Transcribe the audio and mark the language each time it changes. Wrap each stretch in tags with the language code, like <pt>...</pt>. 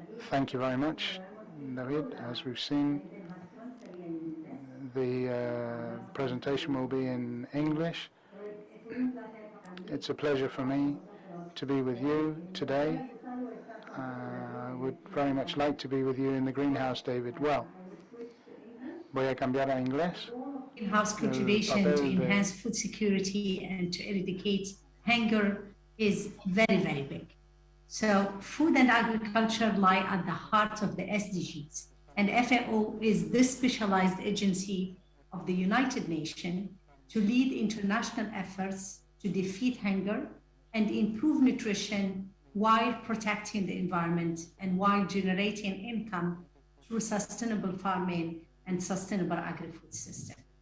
<en>Thank you very much, David. As we've seen, the presentation will be in English. It's a pleasure for me to be with you today. I would very much like to be with you in the greenhouse, David.</en> <es>Well, voy a cambiar a inglés.</es> <en>Greenhouse cultivation to enhance food security and to eradicate hunger is very, very big. So food and agriculture lie at the heart of the SDGs, and FAO is the specialized agency of the United Nations to lead international efforts to defeat hunger and improve nutrition while protecting the environment and while generating income through sustainable farming and sustainable agri-food system.</en>